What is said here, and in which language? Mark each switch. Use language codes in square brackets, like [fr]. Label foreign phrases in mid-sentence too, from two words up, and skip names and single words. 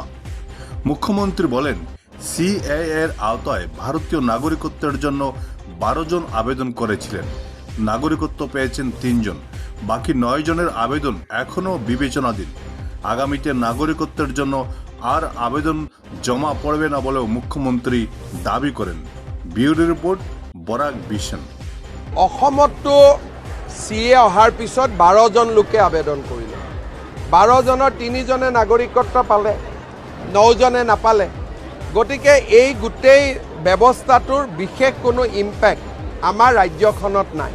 [bn] মুখ্যমন্ত্রী বলেন, সিএএ এর আওতায় ভারতীয় নাগরিকত্বের জন্য ১২ জন আবেদন করেছিলেন। নাগরিকত্ব পেয়েছেন ৩ জন, বাকি ৯ জনের আবেদন এখনও বিবেচনাধীন। আগামীতে নাগরিকত্বের জন্য আর আবেদন জমা পড়বে না বলেও মুখ্যমন্ত্রী দাবি করেন। ব্যুরো রিপোর্ট, বৰাক বিশন। [as] অসমতো চিএ অহাৰ পিছত ১২ জন লোকে আবেদন কৰিলে। ১২ জনৰ ৩ জনে নাগৰিকত্ব পালে, ৯ জনে নাপালে। গতিকে এই গোটেই ব্যৱস্থাটোৰ বিশেষ কোনো ইম্পেক্ট আমাৰ ৰাজ্যখনত নাই।